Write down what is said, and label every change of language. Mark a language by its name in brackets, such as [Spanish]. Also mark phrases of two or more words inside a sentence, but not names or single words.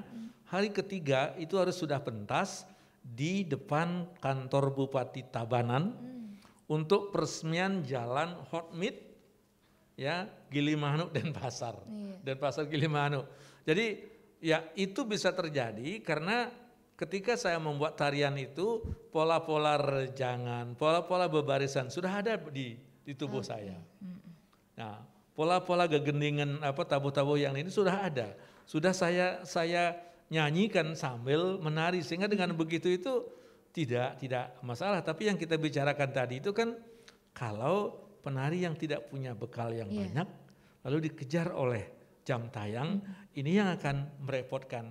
[Indonesian] Hari ketiga itu harus sudah pentas di depan kantor Bupati Tabanan untuk peresmian jalan Hotmeat, ya Gilimanuk Denpasar, Denpasar Gilimanuk. Jadi ya itu bisa terjadi karena ketika saya membuat tarian itu pola-pola rejangan, pola-pola bebarisan sudah ada di tubuh saya. Nah, pola-pola gegendingan tabuh-tabuh yang ini sudah ada, sudah saya nyanyikan sambil menari sehingga dengan begitu itu tidak masalah. Tapi yang kita bicarakan tadi itu kan kalau penari yang tidak punya bekal yang banyak lalu dikejar oleh jam tayang, ini yang akan merepotkan.